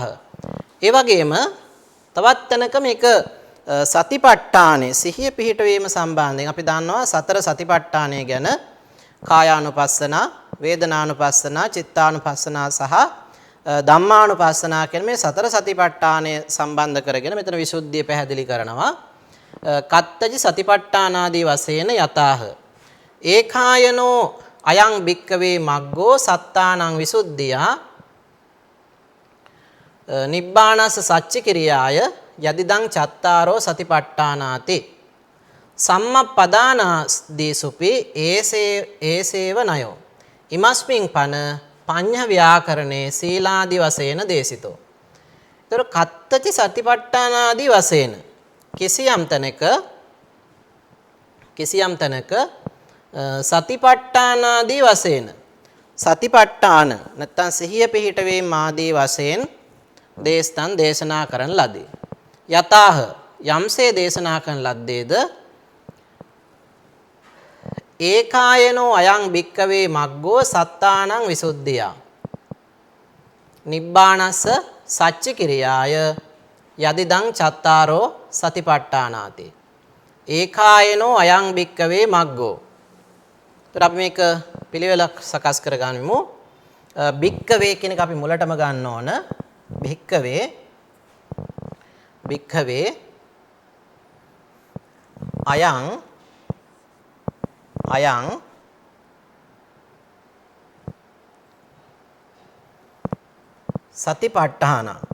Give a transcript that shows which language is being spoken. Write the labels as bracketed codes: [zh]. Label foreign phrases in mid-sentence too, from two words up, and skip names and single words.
[si] ඒ වගේම තවත් තැනක මේක සතිපට්ඨානේ සිහිය පිහිටවීම සම්බන්ධයෙන් අපි දන්නවා සතර සතිපට්ඨානය ගැන කායානුපස්සනා, වේදනානුපස්සනා, චිත්තානුපස්සනා සහ ධම්මානුපස්සනා කියන මේ සතර සතිපට්ඨානය සම්බන්ධ කරගෙන මෙතන විසුද්ධිය පැහැදිලි කරනවා. [pi] කත්තචි සතිපට්ඨානාදී වශයෙන් යතාහ. ඒකායනෝ අයං භික්කවේ මග්ගෝ සත්තානං විසුද්ධියා නිබ්බානස්ස සච්චි කිරියාය යදිදං චත්තාරෝ සතිපට්ඨානාති සම්මප්පදානාදීසුපි ඒසේව නයෝ ඉමස්මින් පන පඤ්ඤ ව්‍යාකරණේ සීලාදි වශයෙන් දේශිතෝ. [si] ඒතර [pi] කත්තචි සතිපට්ඨානාදී [si] වශයෙන් කිසියම් තැනක සතිපට්ඨානාදී වශයෙන් සතිපට්ඨාන නැත්නම් සිහිය පිහිටවීම ආදී වශයෙන් දේශතන් දේශනා කරන ලදී. [pi] යතාහ [si] යම්සේ දේශනා කරන ලද්දේද [pi] ඒකායනෝ අයං භික්කවේ මග්ගෝ සත්තානං විසුද්ධියා නිබ්බානස්ස සච්චි කිරියාය යදිදං චත්තාරෝ සතිපට්ඨානාති ඒකායනෝ අයං භික්කවේ මග්ගෝ. [si] ඒතර අපි මේක පිළිවෙලක් සකස් කර ගනිමු. භික්කවේ කියන එක අපි මුලටම ගන්න ඕන. [pi] භික්කවේ අයං සතිපට්ඨාන